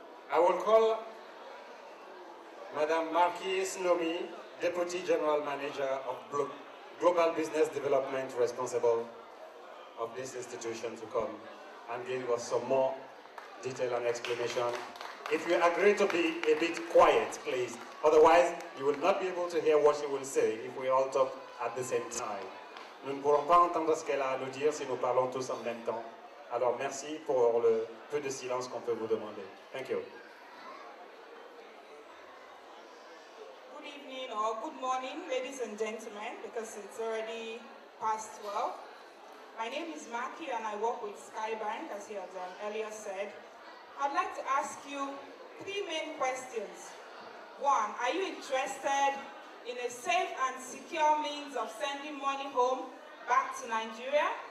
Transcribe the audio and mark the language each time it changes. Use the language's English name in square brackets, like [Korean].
[English] I will call Madame Marquise Nomi, Deputy General Manager of Global Business Development responsible of this institution, to come and give us some more detail and explanation. If you agree to be a bit quiet, please. Otherwise, you will not be able to hear what she will say if we all talk at the same time. [French] Nous ne pourrons pas entendre ce qu'elle a à nous dire si nous parlons tous en même temps. Alors merci pour le peu de silence qu'on peut vous demander. [English] Thank you. Good evening or good morning, ladies and gentlemen, because it's already past 12. My name is Maki and I work with Skybank, as he has earlier said. I'd like to ask you 3 main questions. 1, are you interested in a safe and secure means of sending money home back to Nigeria?